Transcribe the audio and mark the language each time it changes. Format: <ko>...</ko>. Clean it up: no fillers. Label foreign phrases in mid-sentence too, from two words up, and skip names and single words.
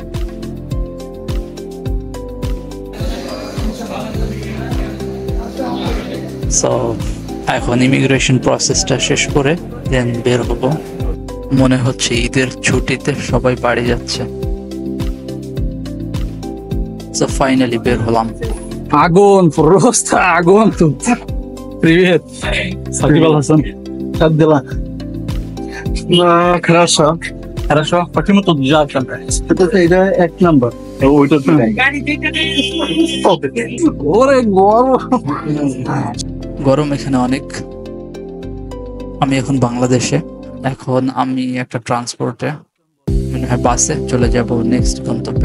<bn>সো এখন</bn> <en>immigration process</en> <bn>শেষ করে দেন বের হব। মনে হচ্ছে ঈদের ছুটিতে সবাই বাড়ি যাচ্ছে। সো ফাইনালি বের হলাম।</bn> <ru>Огонь, просто огонь тут. Привет. Сакиб Аль-Хасан. Как дела? Хорошо. Хорошо. Почему тут жарко? Это</ru> <bn>এক নম্বর। ওইটা তো নাই। ওরে গরম। গরম এখানে অনেক। আমি এখন বাংলাদেশে। এখন আমি একটা ট্রান্সপোর্টে মনে হয় বাসে চলে যাব নেক্সট গন্তব্যে।</bn>